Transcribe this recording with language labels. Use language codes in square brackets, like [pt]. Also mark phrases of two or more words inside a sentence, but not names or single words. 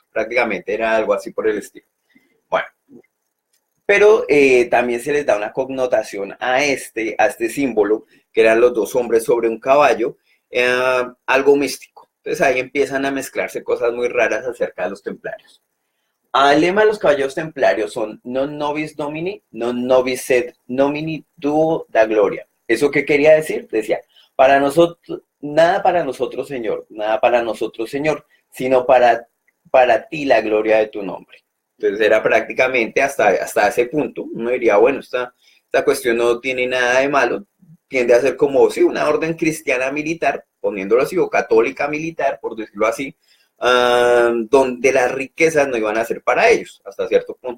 [es] Prácticamente era algo así por el estilo. Bueno, pero también se les da una connotación a este símbolo, que eran los dos hombres sobre un caballo, algo místico. Entonces ahí empiezan a mezclarse cosas muy raras acerca de los templarios. El lema de los caballeros templarios son [la] non nobis domini, non nobis sed nomini duo da gloria. [es] ¿Eso qué quería decir? Decía, para nosotros, nada para nosotros, Señor, nada para nosotros, Señor, sino para ti la gloria de tu nombre. Entonces era prácticamente hasta ese punto. Uno diría, bueno, esta cuestión no tiene nada de malo, tiende a ser como, sí, una orden cristiana militar, poniéndolo así, o católica militar, por decirlo así, donde las riquezas no iban a ser para ellos, hasta cierto punto.